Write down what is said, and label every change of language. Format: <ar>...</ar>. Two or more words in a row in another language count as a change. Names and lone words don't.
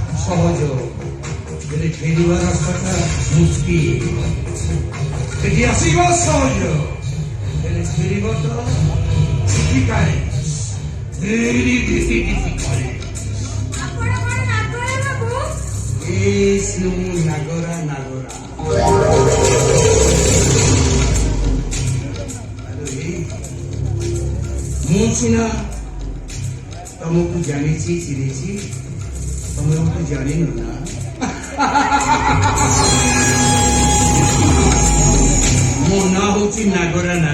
<or>সহজ ହେଲେ ଫେରିବା ରାସ୍ତାଟା ମୁସ୍କିଲ ଏଠି ଆସିବା ସହଜ ହେଲେ ଫେରିବା ତ</or> <en>difficult very difficult Yes, no,</en> <or>Nagora. ମୁଁ ସିନା ତମକୁ ଜାଣିଛି ଚିହ୍ନିଛି ତମେ ମତେ ଜାଣିନ ନା ମୋ ନାଁ ହଉଛି ନାଗରା</or>